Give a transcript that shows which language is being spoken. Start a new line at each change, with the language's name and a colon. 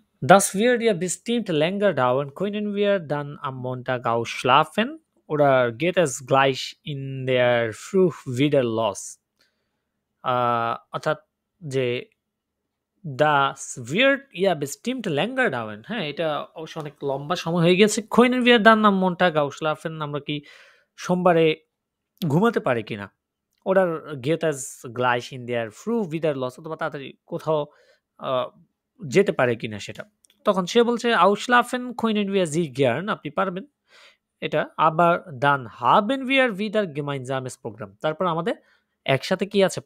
German: Das wird ja bestimmt länger dauern. Können wir dann am Montag ausschlafen oder geht es gleich in der Früh wieder los?
Bangla: অর্থাৎ যে
German: das wird ja bestimmt länger dauern,
Bangla: হ্যাঁ, এটা অবশ্য অনেক লম্বা সময় হয়ে গেছে।
German: Können wir dann am Montag ausschlafen?
Bangla: আমরা কি সোমবারে ঘুমাতে পারি কিনা?
German: Oder geht es gleich in der Früh wieder los?
Bangla: অথবা তাড়াতাড়ি কোথাও যেতে পারে কিনা সেটা। তখন সে বলছে
German: ausschlafen können wir Sie gern,
Bangla: আপনি পারবেন এটা। আবার
German: dann haben wir wieder gemeinsames Programm,
Bangla: তারপর আমাদের একসাথে কি আছে?